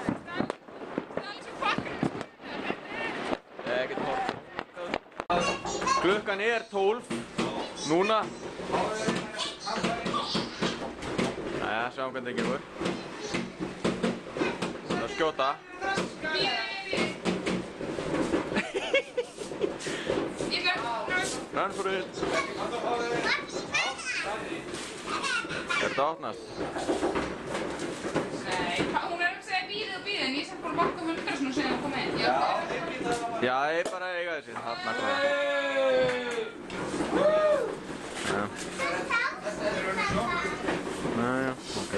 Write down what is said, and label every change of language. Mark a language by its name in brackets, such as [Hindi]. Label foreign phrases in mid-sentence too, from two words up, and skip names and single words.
[Icelandic] Ég get hort. Klukkan er 12 núna. Jæja, sjáum hvernig það gengur. Það er skjóta. [English] Run for it. [Icelandic] Er þetta opnast? Nei, hún er að segja bíðið og bíðið en ég er samt búin að banka um 100 svona sem hún kom inn. Já, ég bara eiga þessi. Þarna hvað. Næja, ok.